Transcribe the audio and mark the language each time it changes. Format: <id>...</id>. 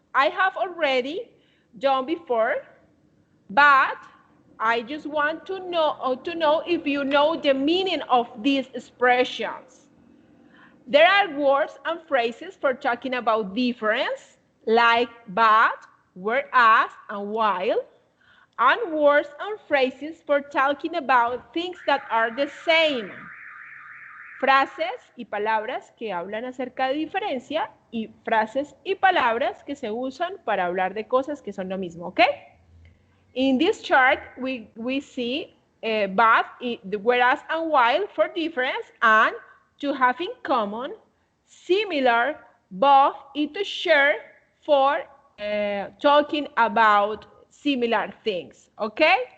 <en>I have already done before, but I just want to know if you know the meaning of these expressions. There are words and phrases for talking about difference, like but, whereas, and while, and words and phrases for talking about things that are the same.</en> <es>Frases y palabras que hablan acerca de diferencia y frases y palabras que se usan para hablar de cosas que son lo mismo, ¿ok?</es> <en>In this chart, we see but, whereas, and while for difference, and to have in common, similar, both, and to share for talking about similar things, okay?</en>